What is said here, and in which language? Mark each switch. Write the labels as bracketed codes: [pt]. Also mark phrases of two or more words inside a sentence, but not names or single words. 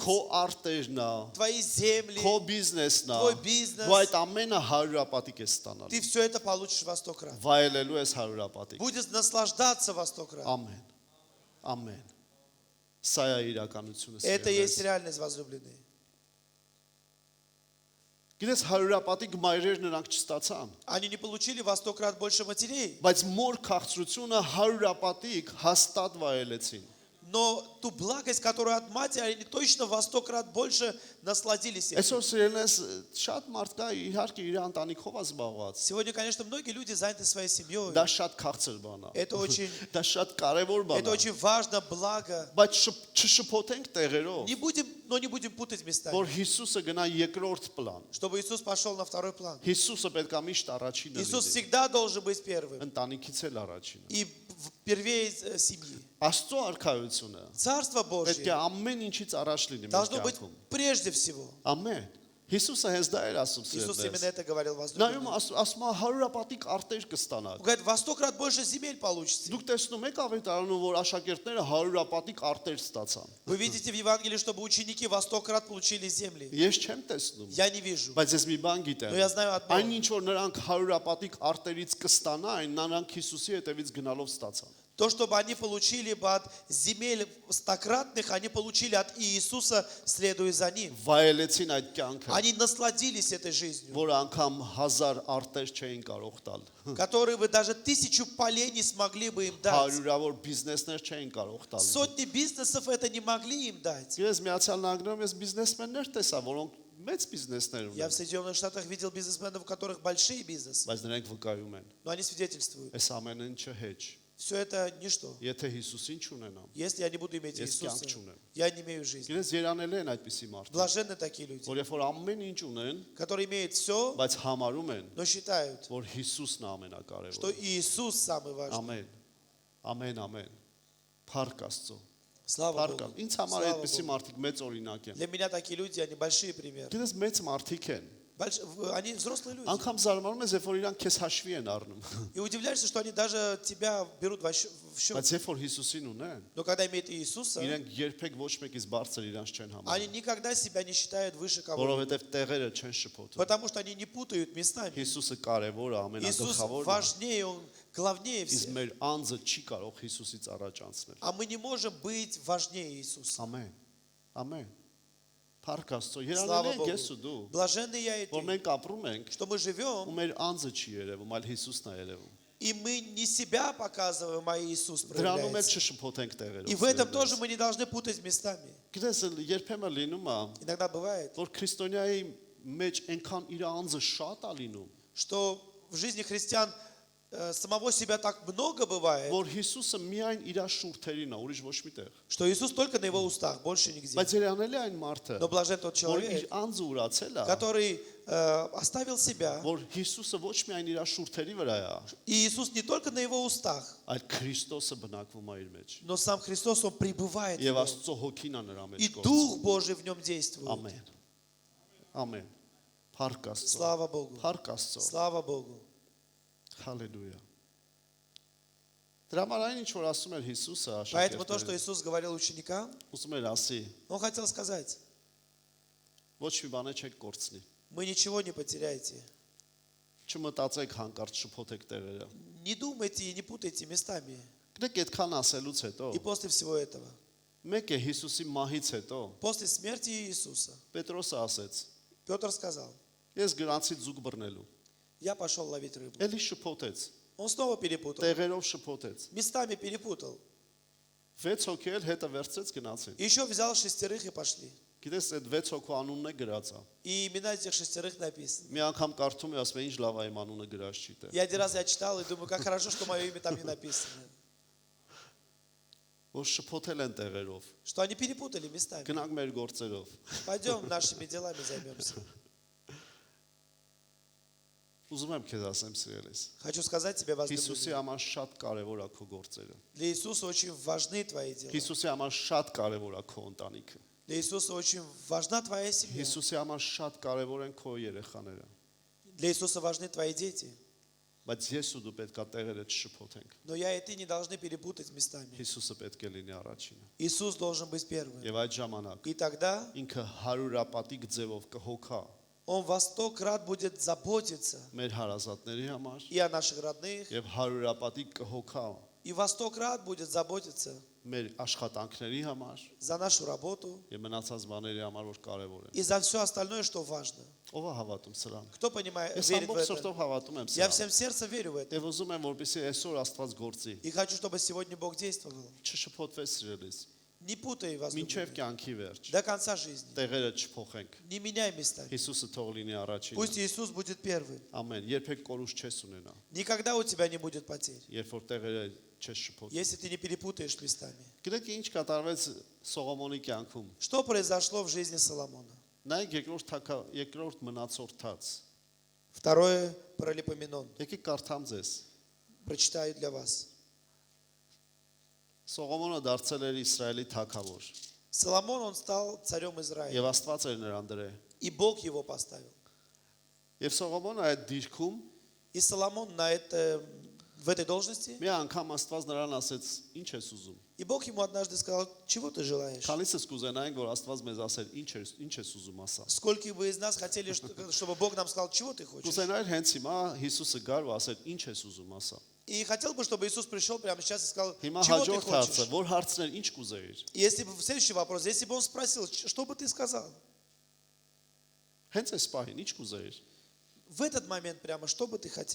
[hy] քո արտերն է, [ru] твои земли, [hy] քո բիզնեսն է, Քո բիզնես, ու այդ ամենը հարյուրապատիկ ես [ru] ты [hy] ստանալու։ [ru] все это получишь во 100 крат. [hy] Վայելելու ես հարյուրապատիկ։ [ru] Будешь наслаждаться во 100 крат. [hy] Ամեն։ Ամեն։ Սա է իրականությունը։ [ru] Это и [hy] սիրելիներս։ [ru] есть реальность, возлюбленные. [hy] Գիտես հարյուրապատիկ մայրեր նրանք չստացան, [ru] Они не получили во 100 крат больше матерей, [hy] բայց մոր քաղցրությունը հարյուրապատիկ հաստատ վայելեցին։ [ru] но ту благость, которую от матери, они точно во 100 крат больше насладились этим. [hy] Այսօր սիրելիներս շատ մարդ կա իհարկե իր ընտանիքով է զբաղված։ [ru] Сегодня, конечно, многие люди заняты своей семьей. [hy] Դա շատ քաղցր բան է։ [ru] Это очень, [hy] Դա շատ կարևոր բան [ru] это [hy] է։ [ru] очень важно, благо. [hy] Բայց չշփոթենք տեղերով, [ru] Не будем путать местами, [hy] որ Հիսուսը գնա երկրորդ պլան։ [ru] чтобы Иисус пошел на второй план. [hy] Հիսուսը պետք է միշտ առաջինը [ru] Иисус [hy] լինի։ [ru] всегда должен быть первым [hy] Ընտանիքից էլ առաջինը։ [ru] и первее семьи. [hy] Աստծո արքայությունը [ru] Царство [hy] պետք է [ru] Божье [hy] ամեն ինչից առաջ լինի մեր [ru] должно быть [hy] կյանքում։ [ru] прежде всего. [hy] Ամեն։ Հիսուսը հենց դա էր ասում [ru] Иисус именно [hy] սիրելիներս։ [ru] это говорил [hy] Նայում [ru] возлюбленным. [hy] ասում է հարյուրապատիկ արտեր կստանաք։ [ru] Он говорит, во 100 крат больше земель получите. [hy] Դուք տեսնում եք ավետարանում, որ աշակերտները հարյուրապատիկ արտեր ստացան։ [ru] Вы видите в Евангелии, чтобы ученики во 100 крат получили земли. [hy] Ես չեմ տեսնում, [ru] Я не вижу. [hy] բայց ես մի бан գիտեմ։ [ru] Но я знаю одно. [hy] Այն ինչ որ նրանք հարյուրապատիկ արտերից կստանային, նրանք Հիսուսի հետևից գնալով ստացան։ [ru] То, чтобы они получили бы от земель стократных, они получили от Иисуса, следуя за Ним. [hy] Վայելեցին այդ կյանքը, [ru] Они насладились этой жизнью, [hy] որ անգամ 1000 արտեր չէին կարող տալ։ [ru] которые бы даже 1000 полей не смогли бы им дать. [hy] Հարյուրավոր բիզնեսներ չէին կարող տալ։ [ru] Сотни бизнесов это не могли им дать. [hy] Ես Միացյալ Նահանգներում ես բիզնեսմեններ տեսա, որոնք մեծ բիզնեսներ [ru] Я в [hy] ունեն, [ru] Соединенных Штатах видел бизнесменов, у которых большие бизнесы, [hy] բայց նրանք վկայում են։ [ru] но они свидетельствуют. [hy] Այս ամեն ինչը հեչ։ [ru] Все это ничто. [hy] Եթե Հիսուսին չունենամ, [ru] Если я не буду иметь Есть Иисуса, [hy] кյանք չունեմ։ [ru] я не имею жизни. [hy] գիտես երանել են այդպիսի մարդիկ, [ru] Блаженны такие люди, [hy] որ երբ որ ամեն ինչ ունեն, [ru] которые имеют все, [hy] բայց համարում են, [ru] но считают, [hy] որ Հիսուսն է [ru] что [hy] ամենակարևորը։ [ru] Иисус самый важный. [hy] Ամեն։ Ամեն, ամեն։ Փառք Աստծո։ [ru] Слава [hy] Փառք։ [ru] Богу. [hy] Ինձ համար [ru] Слава [hy] այդպիսի [ru] Богу. [hy] մարդիկ մեծ օրինակ են։ [ru] Для меня такие люди, они большие примеры. [hy] Գիտես մեծ մարդիկ են։ [ru] Они взрослые люди. [hy] Անկամ զարմանում ես, երբ որ իրանք քեզ հաշվի են առնում։ [ru] И удивляешься, что они даже тебя берут в счет. [hy] Բայց երբ որ Հիսուսին ունեն, [ru] Но когда имеют Иисуса, [hy] իրենք երբեք ոչ մեկից բարձր իրանք չեն [ru] они [hy] համարում, [ru] никогда себя не считают выше кого-то. [hy] որովհետև տեղերը չեն շփոթում։ [ru] Потому что они не путают местами. [hy] Հիսուսը կարևոր է, [ru] Иисус [hy] ամենագլխավորն է։ [ru] важнее, Он главнее [hy] Իսկ [ru] всех. [hy] մեր անձը չի կարող Հիսուսից առաջ անցնել։ [ru] А мы не можем быть важнее Иисуса. [hy] Ամեն։ Ամեն։ Փառք Աստծո, [ru] Слава [hy] երանել ենք ես ու դու, [ru] Богу. Блаженны я и [hy] որ [ru] ты, [hy] մենք ապրում ենք, [ru] что мы [hy] ու [ru] живем, [hy] մեր անձը չի երևում, այլ Հիսուսն է երևում։ [ru] и мы не себя показываем, а Иисус [hy] Դրանում էլ [ru] проявляется. [hy] չշփոթենք տեղերով։ [ru] И в этом тоже мы не должны путать местами. [hy] Գիտես, երբեմն լինում է, [ru] Иногда бывает, [hy] որ քրիստոնյայի մեջ այնքան իր անձը շատ է լինում, [ru] что в жизни христиан самого себя так много бывает, [hy] որ Հիսուսը միայն իր շուրթերին է, ուրիշ ոչ միտեղ։ [ru] что Иисус только на его устах, больше нигде. [hy] Բայց երանելի է այն մարդը, [ru] Но блажен тот [hy] որ իր [ru] человек, [hy] անձը ուրացել է, [ru] который оставил себя, [hy] որ Հիսուսը ոչ միայն իր շուրթերի վրա է, [ru] и Иисус не только на его устах, [hy] այլ Քրիստոսը բնակվում է իր մեջ։ [ru] но сам Христос, Он пребывает в [hy] Եվ [ru] нем. [hy] Աստծո հոգին է նրա [ru] И [hy] մեջ գործում։ [ru] Дух Божий в нем действует. [hy] Ամեն։ Ամեն։ Փառք Աստծո։ [ru] Слава Богу. [hy] Փառք Աստծո։ [ru] Слава Богу. [hy] Հալելույա։ Դրա համար այն ինչ որ ասում էր Հիսուսը [ru] Поэтому то, что [hy] աշակերտներին, [ru] Иисус говорил ученикам, [hy] ուզում էր ասի, [ru] Он хотел сказать, [hy] ոչ մի բան չեք կորցնի։ [ru] мы ничего не потеряете. [hy] Չմտածեք հանկարծ շփոթեք տեղերը։ [ru] Не думайте и не путайте местами. [hy] Գիտեք այդքան ասելուց հետո, [ru] И после всего этого, [hy] մեկ է Հիսուսի մահից հետո [ru] после смерти Иисуса, [hy] Պետրոսը ասեց. [ru] Петр сказал, [hy] Ես գրանցի ձուկ բռնելու։ [ru] я пошел ловить рыбу. [hy] Էլի շփոթեց, [ru] Он снова перепутал, [hy] տեղերով շփոթեց։ [ru] местами перепутал. [hy] 6 հոգի էլ հետը վերցրեց գնացին։ [ru] И еще взял 6 и пошли. [hy] Գիտես այդ 6 հոգու անունն է գրած է։ [ru] И имена этих 6 написаны. [hy] Մի անգամ կարդում եմ, ասում եմ, ինչ լավ է իմ անունը գրած չի տեղ։ [ru] И один раз я читал и думаю, как хорошо, что мое имя там не написано. [hy] Որ շփոթել են տեղերով։ [ru] Что они перепутали местами. [hy] Գնանք մեր գործերով։ [ru] Пойдем нашими делами займемся. [hy] Ուզում եմ քեզ ասեմ, սիրելիս։ [ru] Хочу сказать тебе, [hy] Հիսուսի [ru] возлюбленный, [hy] համար շատ կարևոր է քո գործերը։ [ru] для Иисуса очень важны твои дела. [hy] Հիսուսի համար շատ կարևոր է քո ընտանիքը։ [ru] Для Иисуса очень важна твоя семья. [hy] Հիսուսի համար շատ կարևոր են քո երեխաները։ [ru] Для Иисуса важны твои дети. [hy] Բայց ես ու դու պետք է տեղերը չշփոթենք։ [ru] Но я и ты не должны перепутать местами. [hy] Հիսուսը պետք է լինի առաջինը։ [ru] Иисус должен быть первым. [hy] Եվ այդ ժամանակ [ru] И тогда [hy] ինքը հարյուրապատիկ ձևով կհոգա [ru] Он во 100 крат будет заботиться [hy] մեր հարազատների համար [ru] и о наших родных, [hy] եւ հարյուրապատիկ կհոգա [ru] и во 100 крат будет заботиться [hy] մեր աշխատանքների համար [ru] за нашу работу [hy] եւ մնացած բաների համար, որ կարևոր են։ [ru] и за все остальное, что важно. [hy] Ով է հավատում սրան։ [ru] Кто понимает, [hy] Ես [ru] верит в [hy] ամբողջ [ru] это? [hy] սրտով հավատում եմ [ru] Я [hy] սրան։ [ru] всем сердцем верю в это. [hy] Եվ ուզում եմ, որպեսզի այսօր Աստված գործի։ [ru] И хочу, чтобы сегодня Бог действовал. [hy] Չշփոթվես սիրելիս։ [ru] Не путай вас [hy] Մինչև կյանքի վերջ։ [ru] до конца жизни. [hy] Տեղերը չփոխենք։ [ru] Не меняй местами. [hy] Հիսուսը թող լինի առաջինը։ [ru] Пусть Иисус будет первым. [hy] Ամեն։ Երբեք կորուս չես ունենա, [ru] Никогда у тебя не будет потерь, [hy] երբ որ տեղերը չես շփոթի։ [ru] если ты не перепутаешь местами. [hy] Գիտեք ինչ կատարվեց Սողոմոնի կյանքում։ [ru] Что произошло в жизни Соломона? [hy] Նայեք երկրորդ մնացորդած։ [ru] Второе Паралипоменон. [hy] Եկեք կարդամ ձեզ։ [ru] Прочитаю для вас. [hy] Սողոմոնը դարձել էր Իսրայելի թագավոր [ru] Соломон, он стал царем Израиля. [hy] եւ Աստված էր նրան դրել։ [ru] И Бог его поставил. [hy] Եվ Սողոմոնը այդ դիրքում [ru] И Соломон в этой должности, [hy] մի անգամ Աստված նրան ասեց. Ինչ ես ուզում։ [ru] и Бог ему однажды сказал, чего ты желаешь? [hy] Քանիսս կուզենայինք, որ Աստված մեզ ասեր. Ինչ ես ուզում ասա։ [ru] Сколько бы из нас хотели, чтобы Бог нам сказал, чего ты хочешь? [hy] Կուզենայր հենց հիմա Հիսուսը գար ու ասեր. Ինչ ես ուզում ասա։ [ru] И хотел бы, чтобы Иисус пришел прямо сейчас и сказал, [hy] Հիմա [ru] чего ты [hy] հաջորդ հարցը, [ru] хочешь? [hy] որ հարցներ ինչ կուզեիր։ [ru] И если бы, следующий вопрос, если бы он спросил, что бы ты сказал? [hy] Հենց այս պահին ինչ կուզեիր։ [ru] В этот момент прямо, что бы ты хотел?